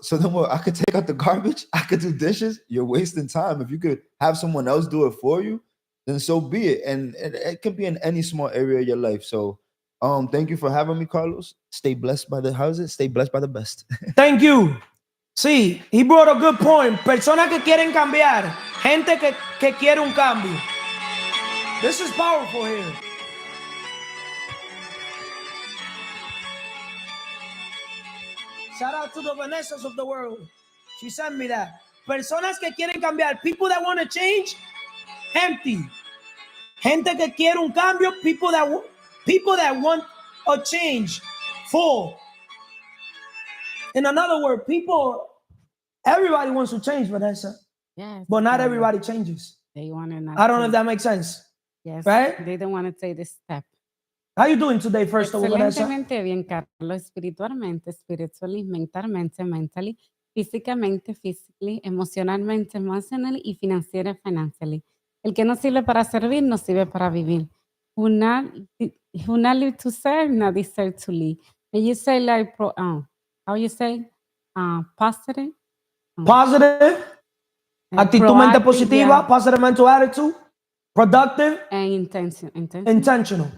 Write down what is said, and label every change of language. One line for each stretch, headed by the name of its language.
English: So then what? I could take out the garbage. I could do dishes. You're wasting time. If you could have someone else do it for you, then so be it. And it could be in any small area of your life. So thank you for having me, Carlos. Stay blessed by the houses. Stay blessed by the best. Thank you.
Spanish: Sí,
English: he brought a good point.
Spanish: Personas que quieren cambiar. Gente que quiere un cambio.
English: This is powerful here. Shout out to the Vanessas of the world. She sent me that.
Spanish: Personas que quieren cambiar.
English: People that want to change, empty.
Spanish: Gente que quiere un cambio.
English: People that want a change, full. In another word, everybody wants to change, Vanessa. Yes. But not everybody changes. They want to not. I don't know if that makes sense. Yes. Right? They don't want to take this step. How you doing today, first of all, Vanessa?
Spanish: Excelentemente bien, Carlos. Espiritualmente,
English: spiritually,
Spanish: mentalmente,
English: mentally,
Spanish: físicamente,
English: physically,
Spanish: emocionalmente,
English: emotionally,
Spanish: y financiera,
English: financially.
Spanish: El que no sirve para servir, no sirve para vivir.
English: Who not live to serve, not deserve to live. And you say like, how you say? Positive. Positive.
Spanish: Actitud mente positiva,
English: yeah. positive mental attitude, productive, and intentional.